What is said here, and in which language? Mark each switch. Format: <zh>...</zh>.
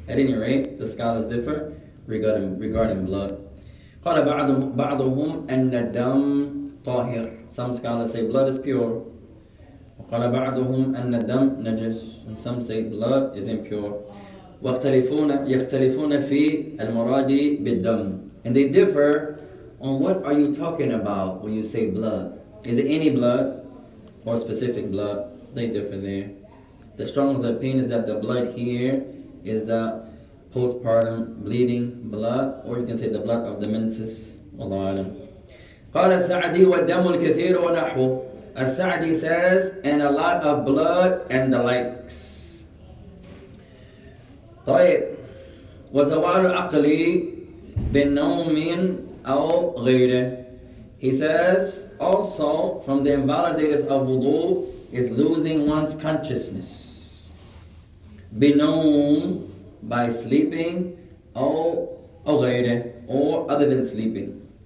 <en>At any rate, the scholars differ regarding blood.</en> <ar>قال بعضهم أن الدم طاهر.</ar> <en>Some scholars say blood is pure.</en> <ar>وقال بعضهم أن الدم نجس.</ar> <en>And some say blood is impure.</en> <ar>يختلفون في المراد بالدم.</ar> <en>And they differ on what are you talking about when you say blood. Is it any blood or specific blood? They differ there. The strongest opinion is that the blood here is the postpartum bleeding blood, or you can say the blood of the menses.</en> <ar>Wallahu alam. قال السعدي والدم الكثير ونحوه.</ar> <en>As-Sa'di says, and a lot of blood and the likes.</en> <ar>طيب وزوال العقل بالنوم أو غيره.</ar> <en>He says also from the invalidators of wudu is losing one's consciousness.</en> <ar>بنوم,</ar> <en>by sleeping,</en> <ar>أو غيره,</ar> <en>or other than sleeping.</en>